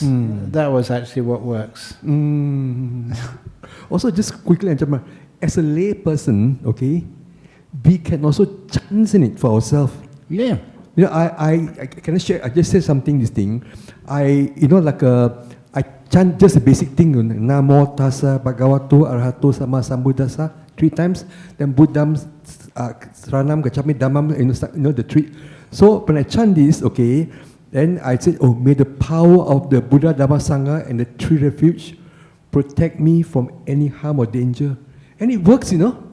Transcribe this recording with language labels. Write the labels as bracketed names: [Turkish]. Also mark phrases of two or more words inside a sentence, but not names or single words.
[English] That was actually what works. Also, just quickly, as a lay person, okay, we can also chance in it for ourselves. Yeah. You know, I can share. I just said something. This thing, I chant just a basic thing. [Pali] Namo tassa bhagavato arahato sama sambuddhassa 3 times. Then Buddham, Saranam, Gacchami, Dhammam. [English] The 3. So when I chant this, okay, then I said, oh, may the power of the Buddha, Dhamma, Sangha, and the 3 refuge protect me from any harm or danger. And it works, you know.